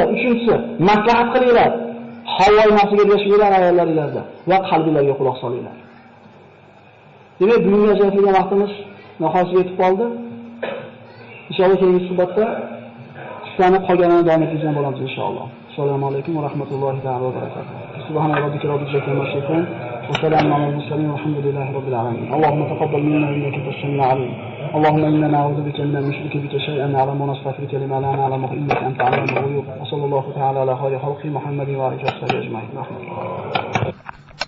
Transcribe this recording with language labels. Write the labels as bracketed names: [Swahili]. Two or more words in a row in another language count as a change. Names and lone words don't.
[Uzbek] Uchinchisi, maslahat qilinglar. Havoy nafsiga ergashinglar ayollaringizda va qalbingizga quloq solinglar. Demak, bugunga ajratilgan vaqtimiz nihoyasiga yetib qoldi. Inshaalloh keyingi suhbatda qissani qolganini davom ettirgan bo'lamiz inshaalloh. [Arabic] السلام عليكم ورحمة الله وبركاته. سبحان ربك رب العزة عما يصفون وسلام على المرسلين والحمد لله رب العالمين. اللهم تقبل منا إنك السميع العليم. اللهم إنا نعوذ بك من المشرك بك شيئا نعلم ونستغفرك لما لا نعلم إنك أنت علام الغيوب وصلى الله تعالى على خير خلق محمد وعلى آله وصحبه أجمعين.